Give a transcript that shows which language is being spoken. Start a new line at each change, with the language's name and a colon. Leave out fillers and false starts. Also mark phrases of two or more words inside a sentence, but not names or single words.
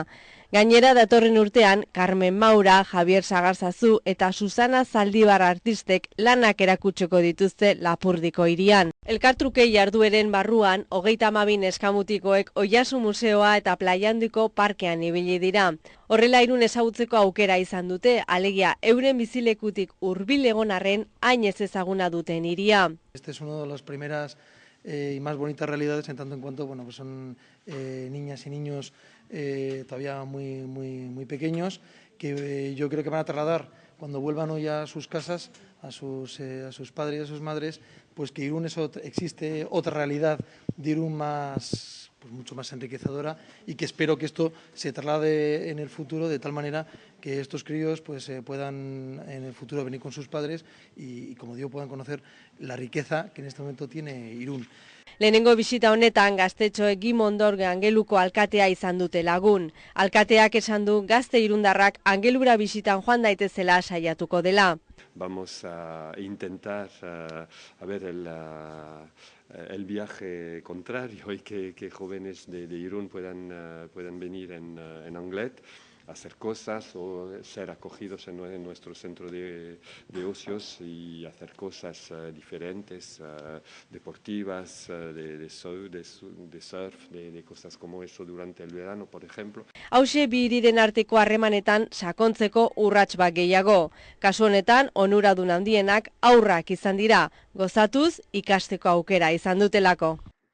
Basque: Gainera datorren urtean, Carmen Maura, Javier Sagarzazu eta Susana Zaldibar artistek lanak erakutsiko dituzte Lapurdiko hirian. Elkartruke jardueren barruan, 32 neskamutikoek Oiasu Museoa eta Plaiandiko parkean ibili dira. Horrela Irun ezagutzeko aukera izan dute, alegia euren bizilekutik hurbil egon arren hain ez ezaguna duten hiria.
Spanish: Este es uno de las primeras y más bonitas realidades en tanto en cuanto pues son niñas y niños todavía muy pequeños que yo creo que van a trasladar cuando vuelvan hoy a sus casas a sus padres y a sus madres, pues que Irún existe otra realidad de Irún más, pues mucho más enriquecedora, y que espero que esto se traslade en el futuro de tal manera que estos críos pues puedan en el futuro venir con sus padres y como digo, puedan conocer la riqueza que en este momento tiene Irún.
Basque: Lehenengo bisita honetan gaztetxoek Gimondor Angeluko alkatea izan dute lagun. Alkateak esan du gazte irundarrak Angelura bisitan joan daitezela saiatuko dela.
Spanish: Vamos a intentar ver el viaje contrario y que jóvenes de Irún puedan venir en Anglet, hacer cosas o ser acogidos en nuestro centro de ocios y hacer cosas diferentes, deportivas, de surf, de cosas como eso durante el verano, por ejemplo.
Basque: Hauxe bi hiriren arteko harremanetan sakontzeko urrats bat gehiago. Kasu honetan, onuradun handienak haurrak izan dira, gozatuz ikasteko aukera izan dutelako.